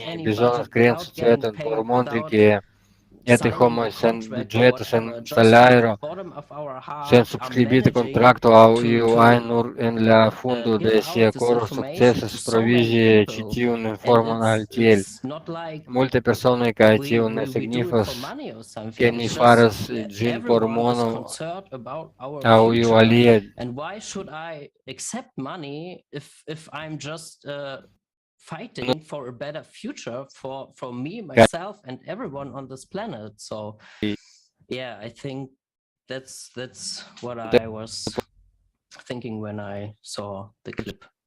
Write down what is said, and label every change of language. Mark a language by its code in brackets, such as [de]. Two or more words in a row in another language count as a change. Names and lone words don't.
[eo] bezonas krei societon por montri ke etaj homoj sen budĝeto, sen salajro, sen subskribita kontrakto aŭ iu ajn nur en la fundo de sia koro sukcesas provizi ĉi tiun informon al tiel multaj personoj, kaj tio ne signifas ke ni faras ĝin por mono aŭ iu alia. [en] And why should I accept money if I'm just fighting for a better future for me, myself, and everyone on this planet? So, yeah, I think that's what I was thinking when I saw the clip.